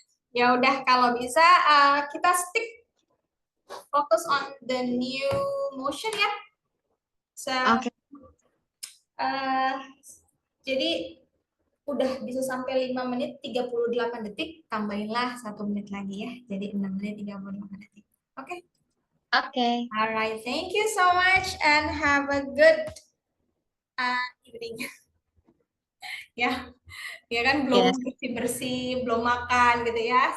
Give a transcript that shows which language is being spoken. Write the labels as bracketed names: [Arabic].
[Indonesian] Ya udah, kalau bisa kita [English] stick focus on the new motion ya. So, [Indonesian] Oke, jadi udah bisa sampai 5 menit 38 detik, tambahinlah 1 menit lagi ya. Jadi 6 menit 38 detik. Oke. oke. [English] Alright, thank you so much and have a good evening. [Indonesian] Ya, ya kan belum [English] Yes. [Indonesian] bersih-bersih, belum makan gitu ya.